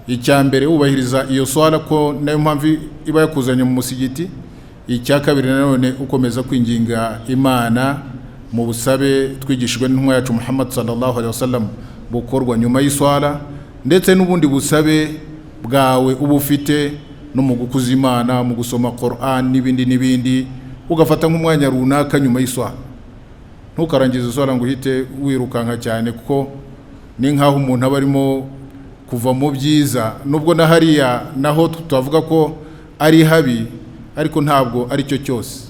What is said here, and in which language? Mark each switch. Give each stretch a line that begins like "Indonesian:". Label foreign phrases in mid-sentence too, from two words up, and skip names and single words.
Kinyarwanda: icyambere ubahiriza iyo swala ko nayo mpamvu iba yakuzanye mu musigiti. Icya kabiri nanone ukomeza kwinginga Imana mu busabe twigishijwe n'intumwa yacu Muhammad
Arabic: صلى الله عليه وسلم
Kinyarwanda: bukorwa nyuma y'iswala, ndetse n'ubundi busabe bwawe uba ufite no mu gukuza Imana, mu gusoma Qur'an n'ibindi ugafata nk'umwanya runaka nyuma y'iswala. Ntukarangize iswala ngo uhite wirukanka cyane, kuko ni nkaho umuntu aba arimo kuva mu byiza, nubwo na hariya naho tutavuga ko ari habi, ariko ntabwo ari cyo cyose.